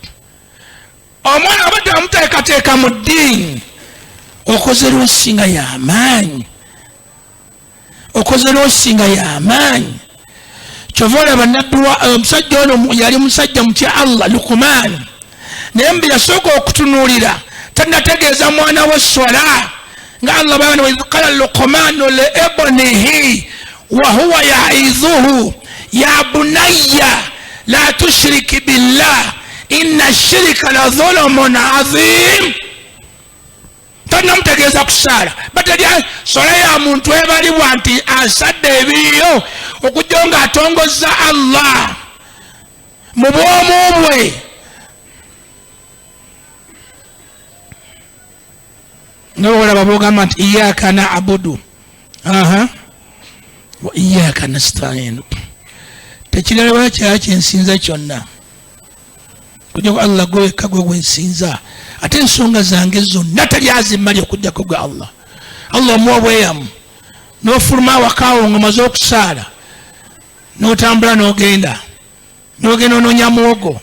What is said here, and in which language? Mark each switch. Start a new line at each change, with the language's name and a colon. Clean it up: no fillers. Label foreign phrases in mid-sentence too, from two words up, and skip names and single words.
Ganda: Omwana abadde amuteekateeka mu ddiini, okoze lwosinga y'amaanyi, okoze lwosinga y'amaanyi. Kyova olaba nabbi omusajja ono yali musajja mutya Allah, Luqman, naye mbi yasooka okutunuulira tannategeeza mwana we swala nga Allah bwana
Arabic: وإذ قال لقمان لابنه وهو يعظه يا بني لا تشرك بالله إن الشرك لظلم عظيم.
Ganda: Tannamutegeeza kusaala batalya sola ya muntu ebalibwa nti asadde ebiyo okujja nga atongozza Allah mu bwomu bwe. N'olaba bogamba nti
Arabic: إياك نعبد وإياك نستعين.
Ganda: Tekirala kyali kyensinza kyonna kujja ku Allah gwe wekka gwe gwensinza, ate ensonga zange zonna tali azimmali okujjako gwe Allah. Allah omuwa obweyamu, n'ofuluma awakaawo ng'omaze okusaala, n'otambula n'ogenda onoonya muwogo.